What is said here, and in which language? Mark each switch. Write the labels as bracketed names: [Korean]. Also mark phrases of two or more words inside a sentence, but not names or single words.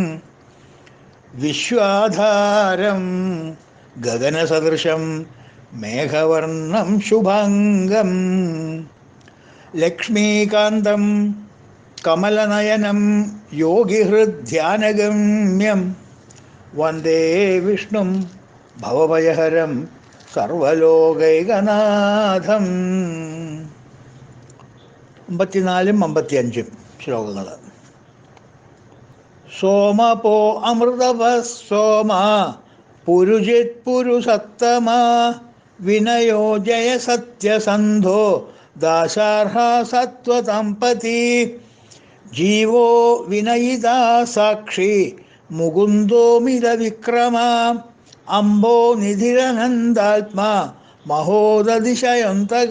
[Sanskrit] विश्वाधारं गगनसदृशं मेघवर्णं शुभांगं लक्ष्मीकान्तं कमलनयनं योगिहृद्ध्यानगम्यं वन्दे विष्णुं भवभयहरं സർവലോകൈകനാഥം. [Malayalam] 54 55 ശ്ലോകങ്ങൾ. [Sanskrit] സോമപോ അമൃതവ സോമ പുരുജിത് പുരുഷത്തമ വിനയോ ജയ സത്യസന്ധോ ദാശാർഹ സത്വതംപതി ജീവോ വിനയിതാ സാക്ഷി മുകുന്ദോമിത വിക്രമ അംബോ നിധിരനന്ദാത്മാ മഹോദതിശയന്തക.